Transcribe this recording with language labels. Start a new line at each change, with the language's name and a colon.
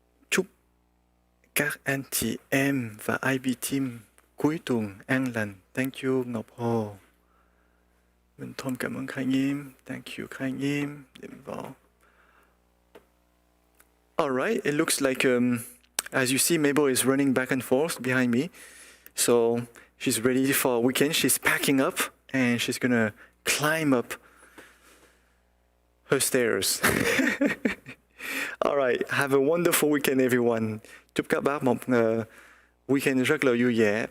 Vietnamese: Chúc các anh chị em và IB team cuối tuần an lành.
English: Thank you,
Vietnamese: Ngọc Hồ. Minh Thôm cảm ơn Khai Nghiêm.
English: Thank you, Khai Nghiêm. All right, it looks like, as you see, Mabel is running back and forth behind me. So she's ready for a weekend. She's packing up and she's gonna climb up her stairs. All right, have a wonderful weekend, everyone.
Vietnamese: Chúc các bác một weekend rất là vui vẻ.